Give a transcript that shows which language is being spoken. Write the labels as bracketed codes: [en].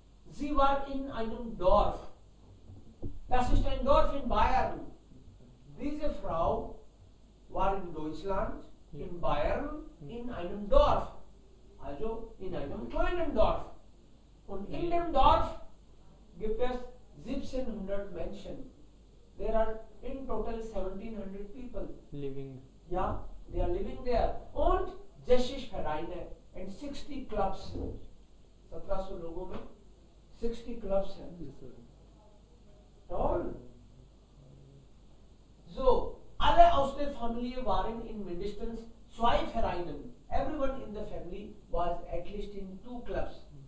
[de] Sie war in einem Dorf. Das ist ein Dorf in Bayern. Diese Frau war in Deutschland, in Bayern, in einem Dorf. Also in einem kleinen Dorf. Und in dem Dorf gibt es 1700 Menschen. [en] There are in total 1700 people. Living. Yeah, they are living there. [de] Und 60 Vereine [en] and 60 clubs. [hi] 1700 लोगों में 60 clubs हैं. [de] Toll. So, alle aus der Familie waren in mindestens 2 Vereinen. [en] Everyone in the family was at least in 2 clubs.